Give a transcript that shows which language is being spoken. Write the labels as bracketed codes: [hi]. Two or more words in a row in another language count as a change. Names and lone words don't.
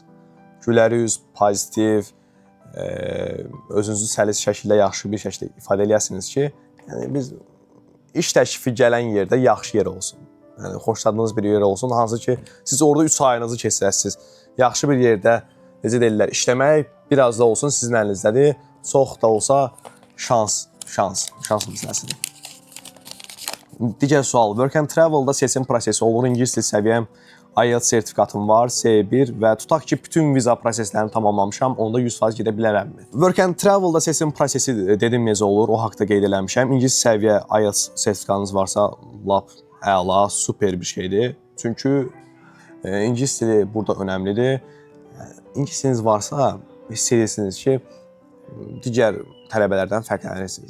[az] Güləriz, pozitiv, özünüzü səlis şəkildə, yaxşı bir şəkildə ifadə eləyəsiniz ki, yəni biz iş təklifi gələn yerdə yaxşı yer olsun. Yəni xoşladığınız bir yer olsun, hansı ki, siz orada 3 ayınızı keçirəsiniz. Yaxşı bir yerdə, necə deyirlər, işləmək biraz da olsun sizin əlinizdədir. Çox da olsa şans məsələsidir. Digər sual, work and travel-da seçim prosesi olur, ingilis dil səviyyəm IELTS sertifikatım var, C1 və tutaq ki, bütün viza proseslərini tamamlamışam, onda 100% gedə bilərəmmi? Work and Travel-da seçim prosesi dedim necə olur, o haqda qeyd eləmişəm. İngilis səviyyə IELTS sertifikatınız varsa, lap əla, super bir şeydir. Çünki İngilis dili burada önəmlidir. İngilis diliniz varsa, hiss edirsiniz ki, digər tələbələrdən fərqlənirsiniz.